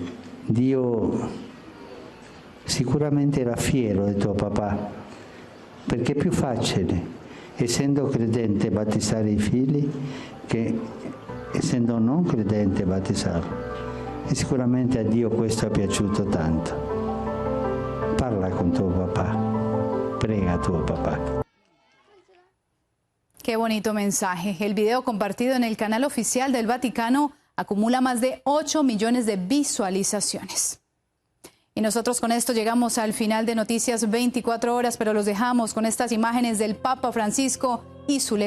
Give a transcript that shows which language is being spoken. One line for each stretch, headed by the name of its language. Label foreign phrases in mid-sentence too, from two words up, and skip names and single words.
Italian: Dio sicuramente era fiero del tuo papà, perché è più facile, essendo credente, battezzare i figli che essendo non credente battezzarlo. E sicuramente a Dio questo è piaciuto tanto. Parla con tuo papá, prega a tu papá.
Spanish: Qué bonito mensaje. El video compartido en el canal oficial del Vaticano acumula más de 8 millones de visualizaciones. Y nosotros con esto llegamos al final de Noticias 24 Horas, pero los dejamos con estas imágenes del Papa Francisco y su legado.